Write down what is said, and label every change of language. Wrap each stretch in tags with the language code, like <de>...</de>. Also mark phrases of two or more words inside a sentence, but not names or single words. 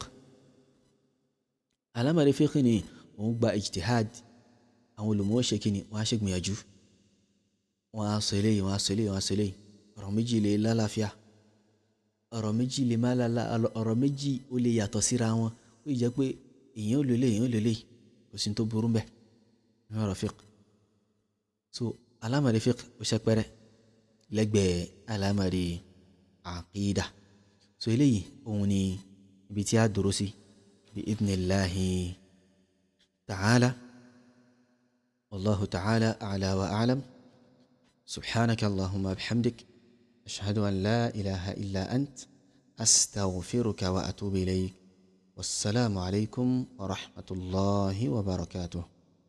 <yo>fiqh ni òun gba ijtihad àwọn olùmọ̀ ṣe kí ni wọ́n á ṣe gbìyànjú wọ́n á sọ eléyìí wọ́n á sọ eléyìí wọ́n á sọ eléyìí ọ̀rọ̀ méjì lè lálàáfíà ọ̀rọ̀ méjì lè má lálà ọ̀rọ̀ méjì ó lè yàtọ̀ síra wọn ó yẹ pé èèyàn ò lélẹ̀ èèyàn ò lélẹ̀ kò sí tó burú bẹ́ẹ̀ ní ọ̀rọ̀ fiqh so alámọ̀rí fiqh ó ṣe pẹ́rẹ́ lẹ́gbẹ̀ẹ́ alámọ̀rí àkídà. So eléyìí òun ni ibi tí a dúró sí bí</yo> <ar>إذن الله تعالى. والله تعالى أعلى وأعلم. سبحانك اللهم بحمدك. أشهد أن لا إله إلا أنت. أستغفرك وأتوب إليك. والسلام عليكم ورحمة الله وبركاته.</ar>